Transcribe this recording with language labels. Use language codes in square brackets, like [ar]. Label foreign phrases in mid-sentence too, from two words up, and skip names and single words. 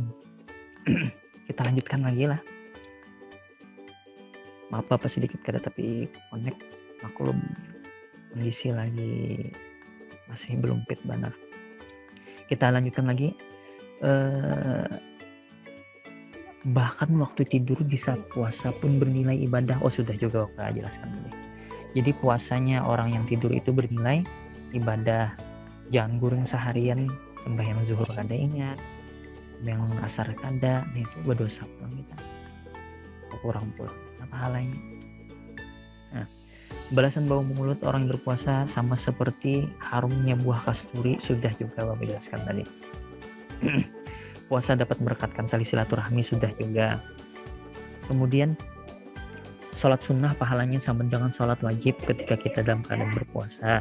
[id] Kita lanjutkan lagi lah. Maaf apa sedikit kada tapi connect maklum kondisi lagi masih belum fit benar. Kita lanjutkan lagi. Bahkan waktu tidur di saat puasa pun bernilai ibadah. Oh sudah juga waktu jelaskan tadi. Jadi puasanya orang yang tidur itu bernilai ibadah. [bjn] Jangan guring seharian, sembahyang zuhur kada ingat, sembahyang asar kada, nah itu berdosa pulang kita. [id] Kurang pula pahalanya. Nah, balasan bau mulut orang yang berpuasa sama seperti harumnya buah kasturi, sudah juga Bapak jelaskan tadi. Puasa dapat merekatkan tali silaturahmi, sudah juga. Kemudian sholat sunnah pahalanya sama dengan sholat wajib ketika kita dalam keadaan berpuasa.